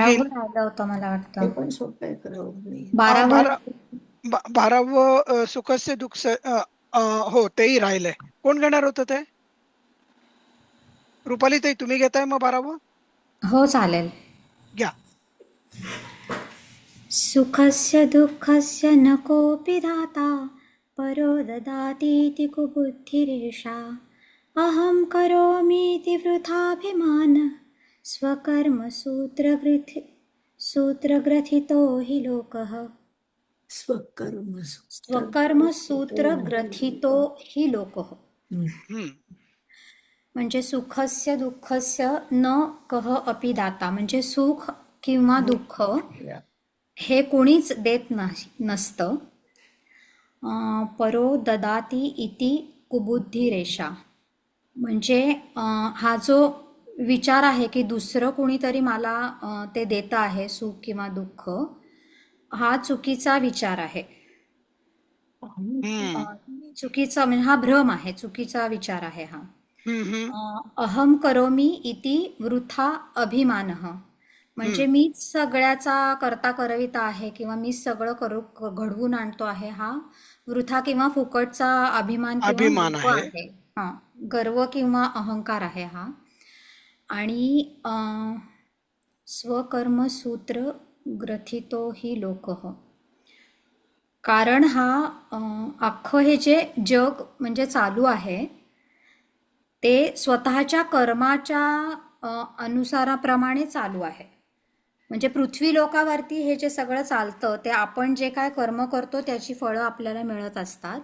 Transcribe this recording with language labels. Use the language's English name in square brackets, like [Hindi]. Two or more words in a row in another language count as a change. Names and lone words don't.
[Marathi] घेईल? राहिलं होतं मला हे वाटतं. पण सोपं आहे खरं नाही. 12वर 12वं [Sanskrit] सुखस्य दुःख [Marathi] हो तेही राहिलंय. कोण घेणार होतं ते? रुपाली ताई तुम्ही घेताय मग 12वं? हो चालेल. घ्या. [Sanskrit] सुखस्य दुःखस्य न कोऽपि दाता परो ददातीति कुबुद्धिरेषा अहं करोमीति वृथाभिमान सूत्रग्रथितो हि लोकः स्वकर्मसूत्रग्रथितो हि लोकः. हम्म. [Marathi] म्हणजे [Sanskrit] सुखस्य दुःखस्य न कः अपि दाता [Marathi] म्हणजे सुख किंवा दुःख हे कोणीच देत नसतं. [Sanskrit] परो ददाती इति कुबुद्धिरेषा [Marathi] म्हणजे हा जो विचार आहे की दुसरं कोणीतरी मला ते देतं आहे सुख किंवा दुःख, हा चुकीचा विचार आहे. चुकीचा म्हणजे हा भ्रम आहे, चुकीचा विचार आहे हा. [Sanskrit] अहम करोमी इति वृथा अभिमानः [Marathi] म्हणजे मीच सगळ्याचा करता करविता आहे किंवा मीच सगळं घडवून आणतो आहे, हा वृथा किंवा फुकटचा अभिमान किंवा गर्व आहे. हा, गर्व किंवा अहंकार आहे हा. आणि [Sanskrit] स्वकर्मसूत्र ग्रथितो हि लोकः [Marathi] कारण हा अख्खं हे जे जग म्हणजे चालू आहे ते स्वतःच्या कर्माच्या अनुसाराप्रमाणे चालू आहे. म्हणजे पृथ्वी लोकावरती हे जे सगळं चालतं ते आपण जे काय कर्म करतो त्याची फळं आपल्याला मिळत असतात.